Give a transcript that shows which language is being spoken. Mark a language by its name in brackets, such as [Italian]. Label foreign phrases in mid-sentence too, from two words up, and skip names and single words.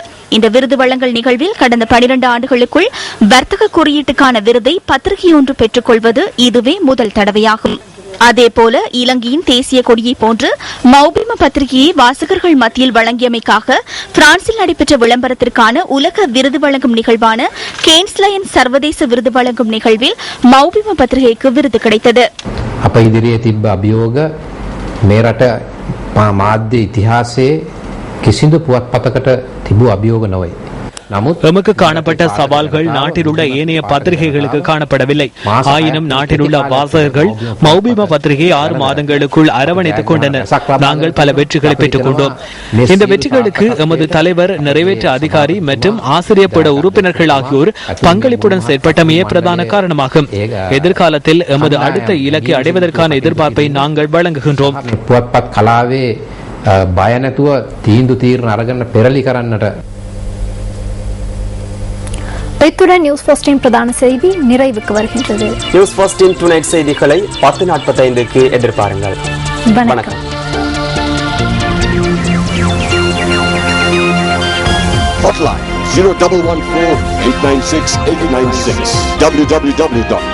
[Tamil] இந்த விருது வழங்கல் நிகழ்வில் கடந்த 12 ஆண்டுகளுக்குள் வர்த்தக குறியீட்டுக்கான விருதை பத்திரிகை ஒன்று பெற்றுக் கொள்வது இதுவே முதல் தடவையாகும். அதேபோல இலங்கையின் தேசிய கொடியை போன்று மௌபிம பத்திரிகையை வாசகர்கள் மத்தியில் வழங்கியமைக்காக பிரான்சில் நடைபெற்ற விளம்பரத்திற்கான உலக விருது வழங்கும் நிகழ்வான கேன்ஸ்லயன் சர்வதேச விருது வழங்கும் நிகழ்வில் மௌபிம பத்திரிகைக்கு விருது கிடைத்தது. [Sinhala] අප ඉදිරියේ තිබ්බ අභියෝග මේ රට මාධ්‍ය ඉතිහාසයේ කිසිදු පුවත්පතකට තිබූ අභියෝග නොවේ. [Tamil] எமக்கு காணப்பட்ட சவால்கள் நாட்டில் உள்ள ஏனைய பத்திரிகைகளுக்கு காணப்படவில்லை. ஆயினும் நாட்டில் உள்ள வாசகர்கள் மௌபிம பத்திரிகை 6 மாதங்களுக்குள் அரவணைத்துக் கொண்டனர். நாங்கள் பல வெற்றிகளை பெற்றுக் கொண்டோம். இந்த வெற்றிகளுக்கு எமது தலைவர், நிறைவேற்ற அதிகாரி மற்றும் ஆசிரியப்பட உறுப்பினர்கள் ஆகியோர் பங்களிப்புடன் செயற்பட்டமையே பிரதான காரணமாகும். எதிர்காலத்தில் எமது அடுத்த இலக்கை அடைவதற்கான எதிர்பார்ப்பை நாங்கள் வழங்குகின்றோம். [Sinhala] පුවත්පත් කලාවේ බය නැතුව තීන්දුව తీරන අරගෙන පෙරලි කරන්නට. [Tamil] இத்துடன் நியூஸ் ஃபர்ஸ்டின் பிரதான செய்தி நிறைவுக்கு வருகின்றது. நியூஸ் ஃபர்ஸ்டின் டுநைட் செய்திகளை 10:45க்கு எதிர்பாருங்கள். வணக்கம். [English] Hotline 0114-896-896 www.newsfirst.lk.